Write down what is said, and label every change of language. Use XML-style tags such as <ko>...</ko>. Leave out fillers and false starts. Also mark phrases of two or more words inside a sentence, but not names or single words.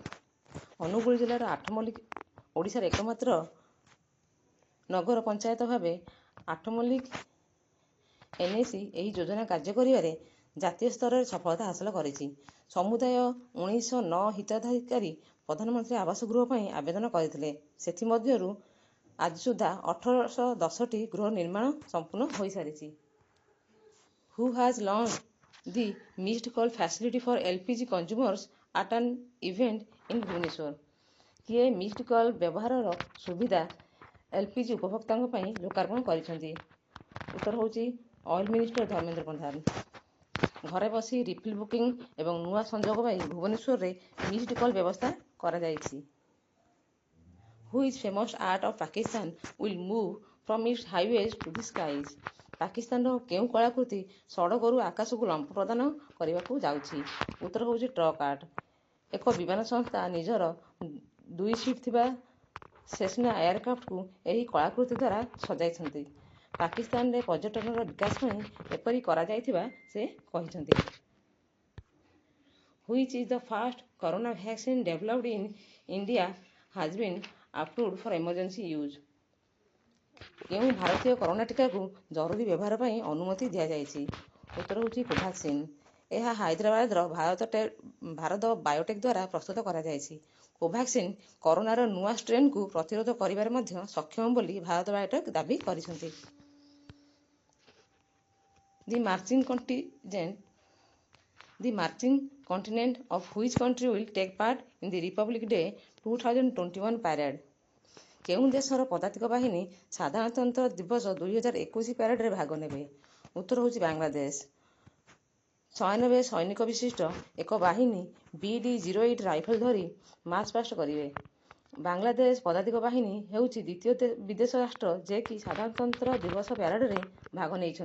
<or>ଅନୁଗୁଳ ଜିଲ୍ଲାର ଆଠମଲ୍ଲିକ ଓଡ଼ିଶାର ଏକମାତ୍ର ନଗର ପଞ୍ଚାୟତ ଭାବେ ଆଠମଲ୍ଲିକ ଏନ୍ଏସି ଏହି ଯୋଜନା କାର୍ଯ୍ୟ କରିବାରେ ଜାତୀୟ ସ୍ତରରେ ସଫଳତା ହାସଲ କରିଛି। ସମୁଦାୟ 1909 ହିତାଧିକାରୀ ପ୍ରଧାନମନ୍ତ୍ରୀ ଆବାସ ଗୃହ ପାଇଁ ଆବେଦନ କରିଥିଲେ। ସେଥିମଧ୍ୟରୁ ଆଜି ସୁଦ୍ଧା 1810ଟି ଗୃହ ନିର୍ମାଣ ସମ୍ପୂର୍ଣ୍ଣ ହୋଇସାରିଛି।</or> <en>Who has launched the missed call facility for LPG consumers at an event in ଭୁବନେଶ୍ୱର?</en> <or>କିଏ</or> <en>missed call</en> <or>ବ୍ୟବହାରର ସୁବିଧା ଏଲ୍ପିଜି ଉପଭୋକ୍ତାଙ୍କ ପାଇଁ ଲୋକାର୍ପଣ କରିଛନ୍ତି? ଉତ୍ତର ହେଉଛି</or> <en>oil minister</en> <or>ଧର୍ମେନ୍ଦ୍ର ପ୍ରଧାନ। ଘରେ ବସି ରିଫିଲ୍ ବୁକିଂ ଏବଂ ନୂଆ ସଂଯୋଗ ପାଇଁ ଭୁବନେଶ୍ୱରରେ</or> <en>missed call</en> <or>ବ୍ୟବସ୍ଥା କରାଯାଇଛି।</or> <en>Which famous art of Pakistan will move from its highways to the skies?</en> <or>ପାକିସ୍ତାନର କେଉଁ କଳାକୃତି ସଡ଼କରୁ ଆକାଶକୁ ଲମ୍ଫ ପ୍ରଦାନ କରିବାକୁ ଯାଉଛି? ଉତ୍ତର ହେଉଛି</or> <en>truck art.</en> <or>ଏକ ବିମାନ ସଂସ୍ଥା ନିଜର 2 ସିଟ୍ ଥିବା ସେସ୍ନା ଏୟାରକ୍ରାଫ୍ଟକୁ ଏହି କଳାକୃତି ଦ୍ୱାରା ସଜାଇଛନ୍ତି। ପାକିସ୍ତାନରେ ପର୍ଯ୍ୟଟନର ବିକାଶ ପାଇଁ ଏପରି କରାଯାଇଥିବା ସେ କହିଛନ୍ତି।</or> <en>Which is the first corona vaccine developed in India has been approved for emergency use?</en> <or>କେଉଁ ଭାରତୀୟ କରୋନା ଟିକାକୁ ଜରୁରୀ ବ୍ୟବହାର ପାଇଁ ଅନୁମତି ଦିଆଯାଇଛି? ଉତ୍ତର ହେଉଛି କୋଭାକ୍ସିନ୍। ଏହା ହାଇଦ୍ରାବାଦର ଭାରତ ବାୟୋଟେକ୍ ଦ୍ୱାରା ପ୍ରସ୍ତୁତ କରାଯାଇଛି। କୋଭାକ୍ସିନ୍ କରୋନାର ନୂଆ ଷ୍ଟ୍ରେନ୍କୁ ପ୍ରତିରୋଧ କରିବାରେ ମଧ୍ୟ ସକ୍ଷମ ବୋଲି ଭାରତ ବାୟୋଟେକ୍ ଦାବି କରିଛନ୍ତି।</or> <en>The marching contingent of which country will take part in the Republic Day 2021 parade?</en> <or>କେଉଁ ଦେଶର ପଦାତିକ ବାହିନୀ ସାଧାରଣତନ୍ତ୍ର ଦିବସ 2021 ପ୍ୟାରେଡରେ ଭାଗ ନେବେ? ଉତ୍ତର ହେଉଛି ବାଂଲାଦେଶ। 96 ସୈନିକ ବିଶିଷ୍ଟ ଏକ ବାହିନୀ BD-08 ରାଇଫଲ ଧରି</or> <en>march past</en> <or>କରିବେ। ବାଂଲାଦେଶ ପଦାତିକ ବାହିନୀ ହେଉଛି ଦ୍ୱିତୀୟ ବିଦେଶ ରାଷ୍ଟ୍ର ଯେ କି ସାଧାରଣତନ୍ତ୍ର ଦିବସ ପ୍ୟାରେଡରେ ଭାଗ ନେଇଛନ୍ତି।</or>